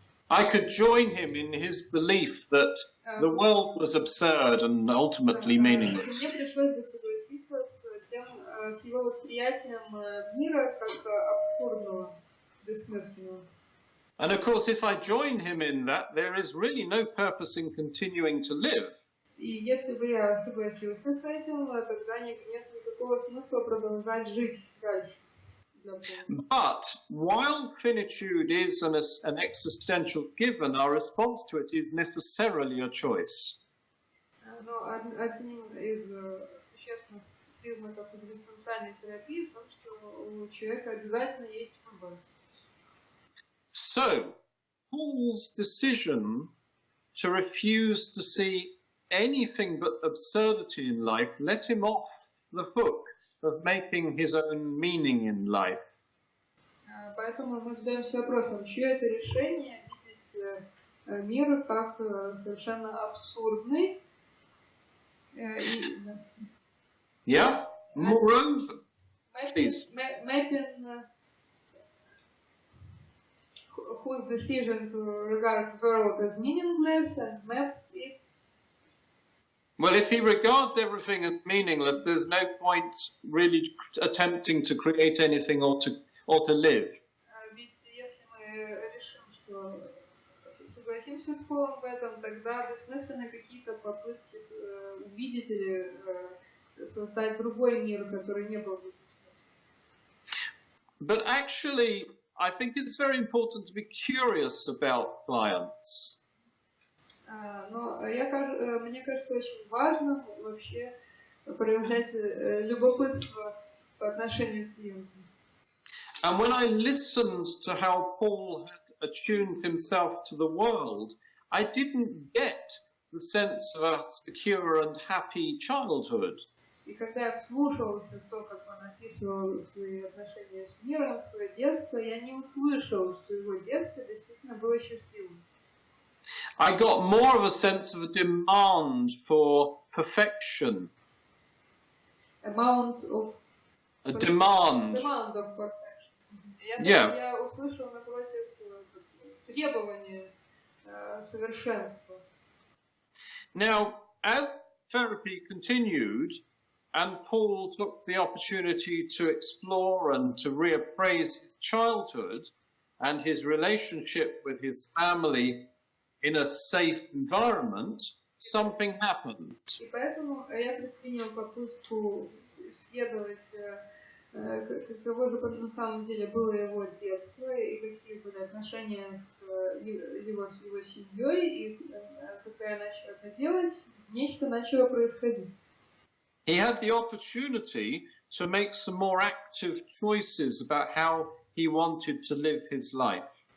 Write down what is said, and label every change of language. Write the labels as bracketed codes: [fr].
[en] I could join him in his belief that the world was absurd and ultimately meaningless. [ru] Мне пришлось бы согласиться с его восприятием мира как абсурдного, бессмысленного. [en] And of course, if I join him in that, there is really no purpose in continuing to live. [ru] И если бы я согласился с этим, тогда нет никакого смысла продолжать жить дальше. [en] But while finitude is an existential given, our response to it is necessarily a choice. [ru] Но одним из существенных признаков экзистенциальной терапии в том, что у человека обязательно есть выбор. [en] So, Paul's decision to refuse to see anything but absurdity in life let him off the hook of making his own meaning in life. [ru] Поэтому мы задаемся вопросом, чье это решение видеть мир как совершенно абсурдный. [en] Yeah? Moreover, please. Mapping whose decision to regard the world as meaningless and map it. Well, if he regards everything as meaningless, there's no point really attempting to create anything or to live. [ru] Ведь если мы решим, что согласимся с Полом в этом, тогда бессмысленны какие-то попытки увидеть или создать другой мир, который не был бы бессмысленным. [en] But actually, I think it's very important to be curious about clients. [ru] Но мне кажется, очень важно вообще проявлять любопытство по отношению к клиентам. [en] And when I listened to how Paul had attuned himself to the world, I didn't get the sense of a secure and happy childhood. [ru] И когда я вслушивался в то, как он описывал свои отношения с миром, свое детство, я не услышал, что его детство действительно было счастливым. [en] I got more of a sense of a demand for perfection. A demand. Demand of perfection. [ru] Я услышал, напротив, требования совершенства. [en] Now, as therapy continued, and Paul took the opportunity to explore and to reappraise his childhood and his relationship with his family in a safe environment, something happened. [ru] И поэтому я предпринял попытку исследовать, каково же на самом деле было его детство и какие были отношения с его семьей, и когда я начал это делать, нечто начало происходить. [en] He had the opportunity to make some more active choices about how he wanted to live his life.